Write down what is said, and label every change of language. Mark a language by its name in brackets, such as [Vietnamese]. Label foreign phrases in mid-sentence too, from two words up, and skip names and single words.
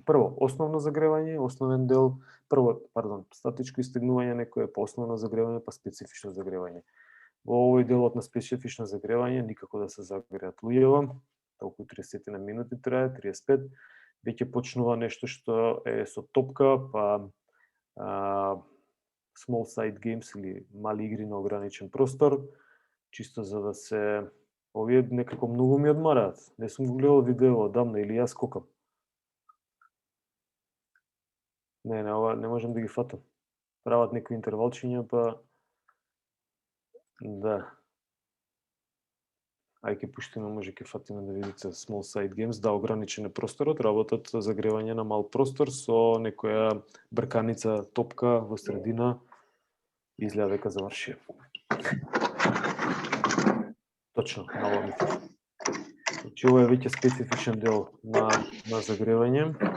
[Macedonian] Прво, основно загревање, основен дел, статичко истегнување, некое по основно загревање, па специфично загревање. Во овој делот на специфично загревање никако да се загреат луѓево, толку 30 на минути трае, 35, веќе почнува нешто што е со топка, па [English] small side games [Macedonian] или мали игри на ограничен простор, чисто за да се овие некако многу ми одмараат. Не сум го гледал видео одамна или јас скокам. Не, ова не можам да ги фатам. Прават некои интервалчиња, па да. Ај ќе пуштиме, може ќе фатиме да видите [English] small side games, [Macedonian] да, ограничен е просторот, работат загревање на мал простор со некоја брканица топка во средина. Изгледа дека заврши. Точно, мало ми фали. Значи, ова е веќе специфичен дел на загревање.